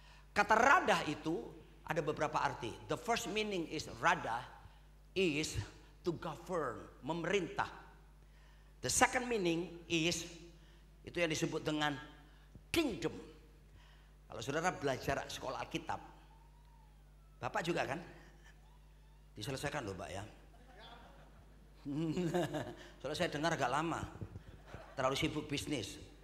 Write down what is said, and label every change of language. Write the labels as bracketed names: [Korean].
[Indonesian] Kata radah itu ada beberapa arti. [English] The first meaning is radah is to govern, memerintah. The second meaning is [Indonesian] itu yang disebut dengan [English] kingdom. [Indonesian] Kalau saudara belajar sekolah Alkitab, Bapak juga kan? Diselesaikan loh Pak ya. Soalnya saya dengar agak lama, terlalu sibuk bisnis.